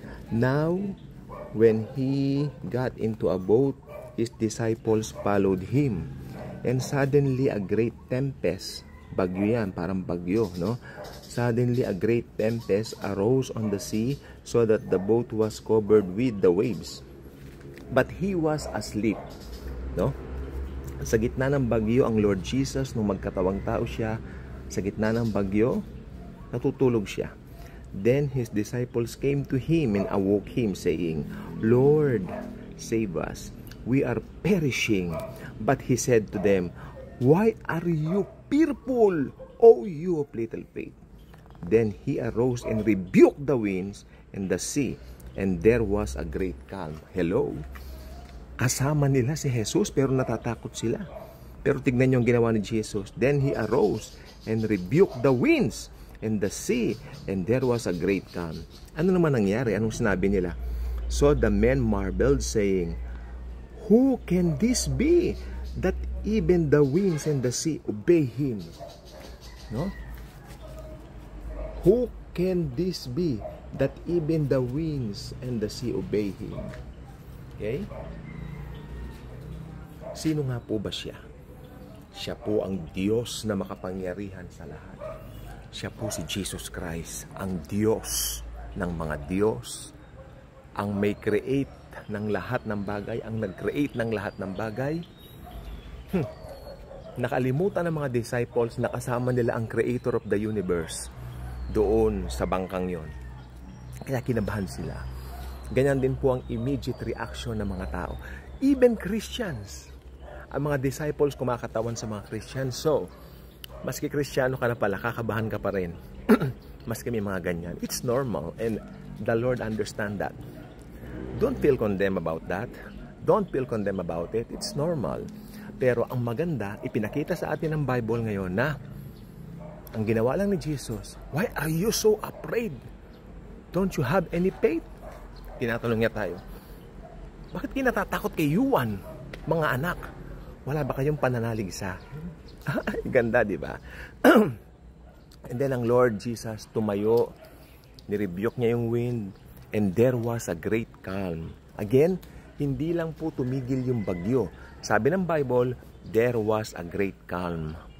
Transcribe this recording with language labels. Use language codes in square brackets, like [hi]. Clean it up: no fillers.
[en] Now, when he got into a boat, his disciples followed him. And suddenly a great tempest, [tl] bagyo yan, parang bagyo, no? [en] Suddenly a great tempest arose on the sea, so that the boat was covered with the waves. But he was asleep, no? [tl] Sa gitna ng bagyo, ang Lord Jesus, nung magkatawang tao siya, sa gitna ng bagyo, natutulog siya. [en] Then his disciples came to him and awoke him, saying, Lord, save us. We are perishing. But he said to them, Why are you fearful, O you of little faith? Then he arose and rebuked the winds and the sea, and there was a great calm. [tl] Hello? Kasama nila si Jesus, pero natatakot sila. Pero tignan niyo ang ginawa ni Jesus. [en] Then he arose and rebuked the winds and the sea, and there was a great calm. [tl] Ano naman nangyari? Anong sinabi nila? [en] So the men marveled, saying, Who can this be, that even the winds and the sea obey him? No? Who can this be, that even the winds and the sea obey him? Okay? [tl] Sino nga po ba siya? Siya po ang Diyos na makapangyarihan sa lahat. Siya po si Jesus Christ, ang Diyos ng mga Diyos, ang may create ng lahat ng bagay, ang nag-create ng lahat ng bagay. Nakalimutan ng mga disciples na kasama nila ang [en] creator of the universe [tl] doon sa bangkang yon. Kaya kinabahan sila. Ganyan din po ang immediate reaction ng mga tao. [en] Even Christians, [tl] Ang mga disciples kumakatawan sa mga Christian. So, maski Kristiyano ka na pala, kakabahan ka pa rin. Maski may mga ganyan. [en] It's normal and the Lord understand that. Don't feel condemned about that. Don't feel condemned about it. It's normal. [tl] Pero ang maganda, ipinakita sa atin ng Bible ngayon na ang ginawa lang ni Jesus, [en] why are you so afraid? Don't you have any faith? [tl] Tinatanong niya tayo. Bakit kinatatakot kay Yuan, mga anak? Wala ba kayong pananalig sa akin? Ganda, di ba? [en] And then [tl] ang Lord Jesus tumayo, nirebuke niya yung [en] wind, and there was a great calm. [tl] Again, hindi lang po tumigil yung bagyo. Sabi ng Bible, [en] there was a great calm.